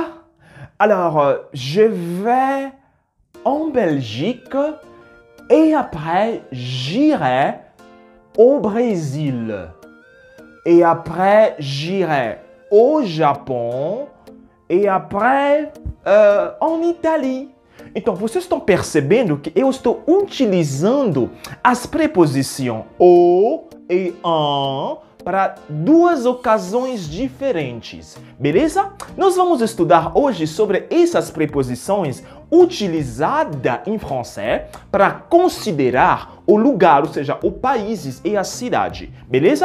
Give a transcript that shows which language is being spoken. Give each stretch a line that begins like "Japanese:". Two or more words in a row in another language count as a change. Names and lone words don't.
French: Alors, je vais en Belgique et après, j'irai au Brésil. Et après, j'irai au Japon. E après, en Itália.
Portuguese: Então, vocês estão percebendo que eu estou utilizando as preposições o e en para duas ocasiões diferentes, beleza? Nós vamos estudar hoje sobre essas preposições utilizadas em francês para considerar o lugar, ou seja, o país e a cidade, beleza?